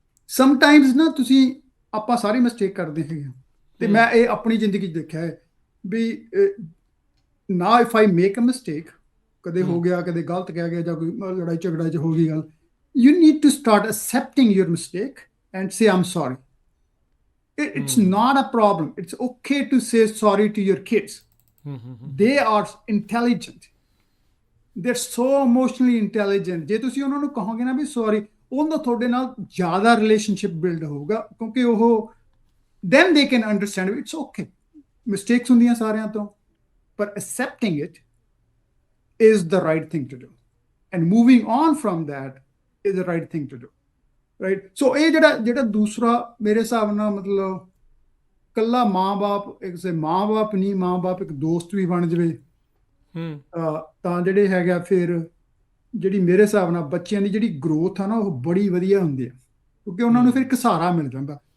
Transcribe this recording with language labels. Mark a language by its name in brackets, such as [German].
[Punjabi] Sometimes ਨਾ ਆਪਾਂ ਸਾਰੀ mistake ਕਰਦੇ ਹੈਗੇ, ਤੇ ਮੈਂ ਇਹ ਆਪਣੀ ਜ਼ਿੰਦਗੀ 'ਚ ਦੇਖਿਆ ਹੈ ਵੀ ਨਾ [English] if I make a mistake, [Punjabi] ਕਦੇ ਹੋ ਗਿਆ, ਕਦੇ ਗਲਤ ਕਹਿ ਗਿਆ, ਜਾਂ ਕੋਈ ਲੜਾਈ ਝਗੜਾ 'ਚ ਹੋ ਗਈ ਗੱਲ, [English] You need to start accepting your mistake and say I'm sorry. It's not a problem. It's okay to say sorry to your kids. They are intelligent. They're so emotionally intelligent. [Punjabi] ਜੇ ਤੁਸੀਂ ਉਹਨਾਂ ਨੂੰ ਕਹੋਗੇ ਨਾ ਵੀ ਸੌਰੀ, ਉਹਨਾਂ ਤੁਹਾਡੇ ਨਾਲ ਜ਼ਿਆਦਾ ਰਿਲੇਸ਼ਨਸ਼ਿਪ ਬਿਲਡ ਹੋਊਗਾ, ਕਿਉਂਕਿ ਉਹ [English] then they can understand it's okay. [Punjabi] Mistakes ਹੁੰਦੀਆਂ ਸਾਰਿਆਂ ਤੋਂ, ਪਰ [English] accepting it is the right thing to do. And moving on from that is the right thing to do. Right. [Punjabi] ਸੋ ਇਹ ਜਿਹੜਾ ਦੂਸਰਾ ਮੇਰੇ ਹਿਸਾਬ ਨਾਲ, ਮਤਲਬ ਕੱਲਾ ਮਾਂ-ਬਾਪ, ਇੱਕ ਮਾਂ-ਬਾਪ ਨਹੀਂ, ਮਾਂ-ਬਾਪ ਇੱਕ ਦੋਸਤ ਵੀ ਬਣ ਜਾਵੇ, ਤਾਂ ਜਿਹੜੇ ਹੈਗਾ, ਫਿਰ ਜਿਹੜੀ ਮੇਰੇ ਹਿਸਾਬ ਨਾਲ ਬੱਚਿਆਂ ਦੀ ਜਿਹੜੀ ਗਰੋਥ ਆ ਨਾ, ਉਹ ਬੜੀ ਵਧੀਆ ਹੁੰਦੀ ਆ, ਕਿਉਂਕਿ ਉਹਨਾਂ ਨੂੰ ਫਿਰ ਇੱਕ ਸਹਾਰਾ ਮਿਲ ਜਾਂਦਾ।